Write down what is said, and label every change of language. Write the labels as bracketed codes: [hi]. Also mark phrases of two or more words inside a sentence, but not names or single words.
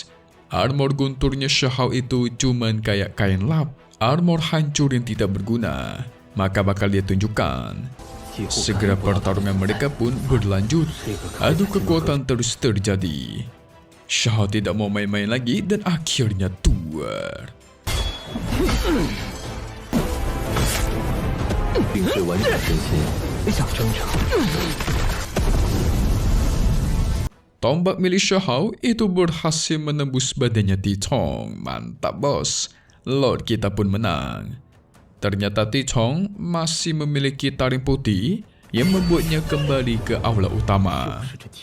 [id] Armor gunturnya Shahao itu cuman kayak kain lap. Armor hancur yang tidak berguna. Maka bakal dia tunjukkan. Segera pertarungan mereka pun berlanjut. Adu kekuatan terus terjadi. Shahao tidak mau main-main lagi dan akhirnya tuar. [zh] 并非完全真心，想挣扎。 [id] Tombak milik Shahao itu berhasil menembus badannya Ti Chong. Mantap bos. Lord kita pun menang. Ternyata Ti Chong masih memiliki taring putih yang membuatnya kembali ke aula utama.